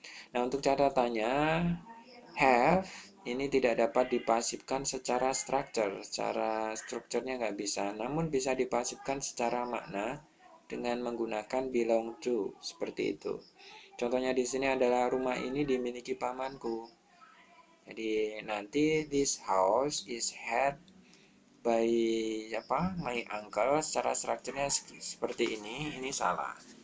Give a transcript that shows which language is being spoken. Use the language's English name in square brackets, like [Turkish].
[Indonesian] Nah, untuk catatannya, have ini tidak dapat dipasifkan secara strukturnya nggak bisa, namun bisa dipasifkan secara makna dengan menggunakan belong to, seperti itu. Contohnya di sini adalah rumah ini dimiliki pamanku. Jadi nanti [English] this house is had by my uncle. [Indonesian] Secara strukturnya seperti ini salah.